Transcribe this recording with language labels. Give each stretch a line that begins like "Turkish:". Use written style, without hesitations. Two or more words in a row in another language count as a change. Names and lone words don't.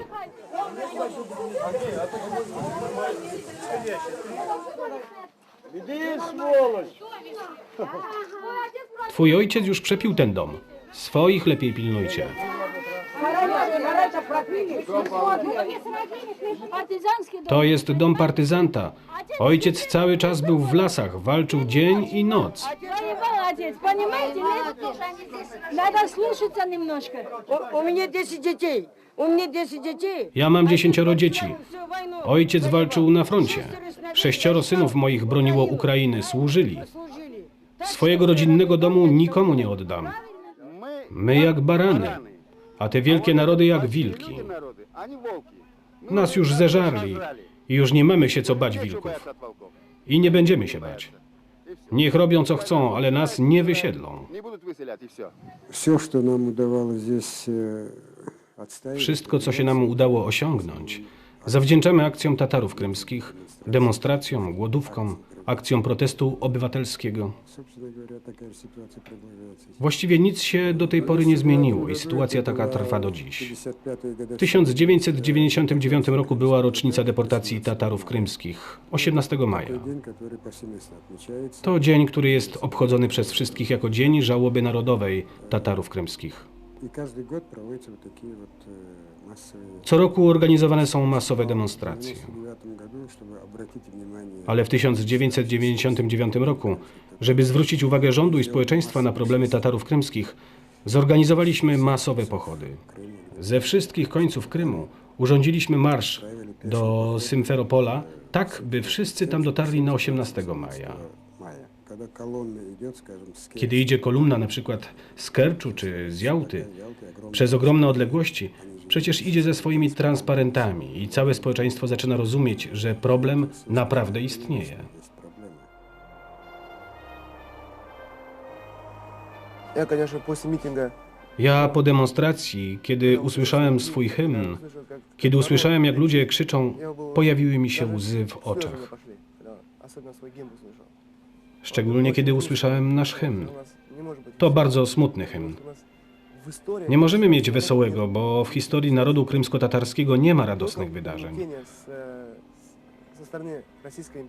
Polish: Twój ojciec już przepił ten dom. Swoich lepiej pilnujcie. To jest dom partyzanta. Ojciec cały czas był w lasach, walczył dzień i noc.
Russian: Молодец, понимаете? Надо слушаться немножко. У меня 10 детей. У меня 10 детей.
Polish: Ja mam 10 dzieci. Ojciec walczył na froncie. 6 synów moich broniło Ukrainy, służyli. Swojego rodzinnego domu nikomu nie oddam. My jak barany, a te wielkie narody jak wilki. Nas już zeżarli i już nie mamy się co bać wilków. I nie będziemy się bać. Niech robią co chcą, ale nas nie wysiedlą.
Russian: Все, что нам удавалось здесь
Polish: Wszystko, co się nam udało osiągnąć, zawdzięczamy akcjom Tatarów krymskich, demonstracjom, głodówkom, akcjom protestu obywatelskiego.
Russian: Собственно говоря, такая же ситуация продолжается.
Polish: Właściwie nic się do tej pory nie zmieniło i sytuacja taka trwa do dziś.
Russian: 55-й
Polish: W
Russian: года
Polish: 1999 roku była rocznica deportacji Tatarów krymskich, 18 maja.
Russian: день, который повсеместно отмечается.
Polish: To dzień, który jest obchodzony przez wszystkich jako Dzień Żałoby Narodowej Tatarów krymskich.
Russian: И каждый год проводятся вот такие вот массовые...
Polish: Co roku organizowane są masowe demonstracje.
Russian: В 1999 году, чтобы обратить внимание...
Polish: Ale w 1999 roku, żeby zwrócić uwagę rządu i społeczeństwa na problemy Tatarów krymskich, zorganizowaliśmy masowe pochody. Ze wszystkich końców Krymu urządziliśmy marsz do Symferopola, tak by wszyscy tam dotarli na 18 maja.
Russian: мая, когда колонна идет, скажем, с
Polish: Kiedy idzie kolumna na przykład z Kerczu czy z Jałty,
Russian: Ялты, огромные
Polish: przez ogromne odległości, przecież idzie ze swoimi transparentami i całe społeczeństwo zaczyna rozumieć, że problem naprawdę istnieje.
Russian: есть проблемы. Я, конечно, после митинга
Polish: Ja po demonstracji, kiedy usłyszałem swój hymn,
Russian: слышал, как
Polish: kiedy usłyszałem, jak ludzie krzyczą, pojawiły mi się łzy w
Russian: слезы
Polish: oczach.
Russian: пошли, когда особенно свой гимн услышал.
Polish: Szczególnie kiedy usłyszałem nasz hymn.
Russian: У нас не может быть
Polish: To bardzo smutny hymn. у nas w historii Nie możemy mieć wesołego, bo w historii narodu krymsko-tatarskiego nie ma radosnych wydarzeń. ze strony rosyjskiej